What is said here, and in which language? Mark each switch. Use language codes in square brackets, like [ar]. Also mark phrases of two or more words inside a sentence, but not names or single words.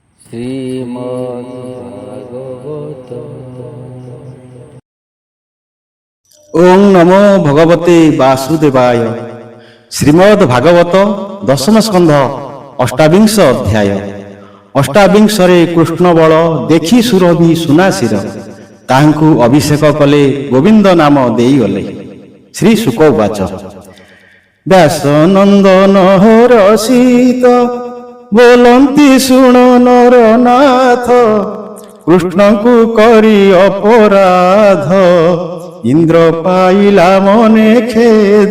[or] শ্রীমদ্ভাগবত। [sa] ॐ नमो भगवते वासुदेवाय। [or] ଶ୍ରୀମଦ ଭାଗବତ ଦଶମ ସ୍କନ୍ଧ ଅଷ୍ଟାବିଂଶ ଅଧ୍ୟାୟ। ଅଷ୍ଟାବିଂଶରେ କୃଷ୍ଣ ବଳ ଦେଖି ସୁରଭି ସୁନାଶିର, ତାହାଙ୍କୁ ଅଭିଷେକ କଲେ ଗୋବିନ୍ଦ ନାମ ଦେଇଗଲେ। [sa] श्री शुक उवाच। [or] ବ୍ୟାସ ନନ୍ଦନ ରସିତ ବୋଲନ୍ତି ଶୁଣ ନରନାଥ, କୃଷ୍ଣଙ୍କୁ କରି ଅପରାଧ, ଇନ୍ଦ୍ର ପାଇଲା ମନେ ଖେଦ।